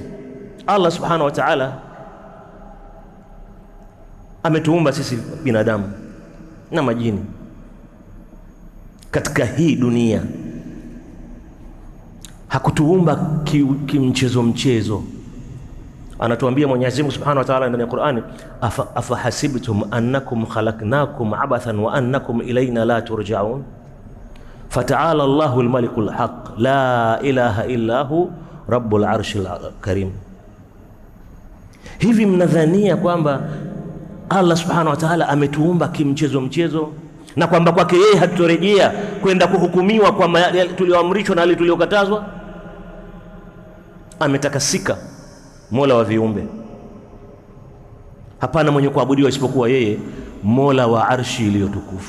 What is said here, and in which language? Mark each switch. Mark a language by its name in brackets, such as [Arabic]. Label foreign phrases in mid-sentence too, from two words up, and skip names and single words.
[Arabic] الله سبحانه وتعالى [Swahili] ametuumba sisi binadamu na majini, katika hii dunia. Hakutuumba kimchezo mchezo. Anatuambia Mwenyezi Mungu [Arabic] سبحانه وتعالى [Swahili] ndani ya Qur'ani, [Arabic] أفحسبتم أنكم خلقناكم عبثا وأنكم إلينا لا ترجعون فتعالى الله الملك الحق لا إله إلا هو رب العرش الكريم. [Swahili] Hivi mnadhania kwamba [Arabic] الله سبحانه وتعالى [Swahili] ametuumba kimchezo mchezo, na kwamba kwake yeye hatutorejea kwenda kuhukumiwa kwa tulioamrishwa na yale tuliokatazwa? Ametakasika Mola wa viumbe, hapana mwenye kuabudiwa isipokuwa yeye, Mola wa arshi iliyotukufu.